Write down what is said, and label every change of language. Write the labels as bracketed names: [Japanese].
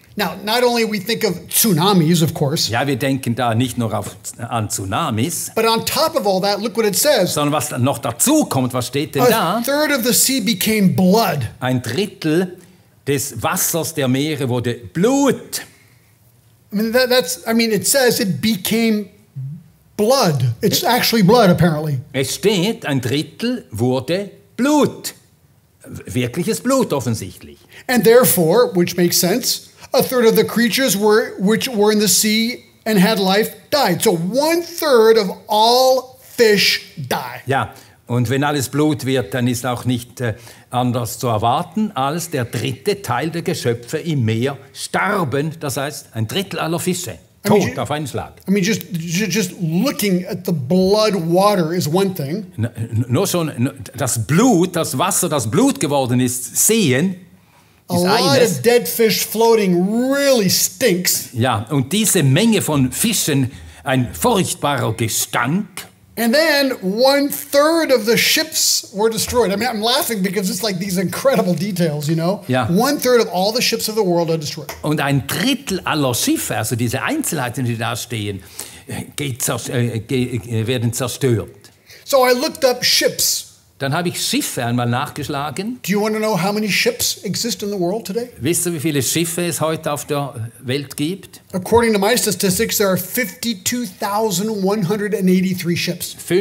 [English] Now, not only we think of tsunamis, of course. [German] Ja, wir denken da nicht nur an Tsunamis. [English] But on top of all that, look what it says. [German] Sondern was noch dazu kommt, was steht denn da? [English] A third of the sea became blood. [German] Ein Drittel des Wassers der Meere wurde Blut. [English] It says it became blood. It's actually blood, apparently. [German] Es steht, ein Drittel wurde Blut. Wirkliches Blut offensichtlich. [English] And therefore, which makes sense, a third of the creatures which were in the sea and had life died. So 1/3 of all fish die. [German] Ja, und wenn alles Blut wird, dann ist auch nicht anders zu erwarten, als der dritte Teil der Geschöpfe im Meer starben. Das heißt, ein Drittel aller Fische. Tot auf einen Schlag. [English] Just looking at the blood water is one thing. [German] Nur schon das Blut, das Wasser, das Blut geworden ist, sehen, ist eines. [English] A lot of dead fish floating really stinks. [German] Ja, und diese Menge von Fischen, ein furchtbarer Gestank. [English] And then 1/3 of the ships were destroyed. I'm laughing because it's like these incredible details, you know? [German] Ja. [English] 1/3 of all the ships of the world are destroyed. [German] Und ein Drittel aller Schiffe, also diese Einzelheiten, die da stehen, werden zerstört. [English] So I looked up ships. [German] Dann habe ich Schiffe einmal nachgeschlagen. [English] Do you want to know how many ships exist in the world today? [German] Wisst ihr, wie viele Schiffe es heute auf der Welt gibt? [English] According to my statistics, there are 52,183 ships.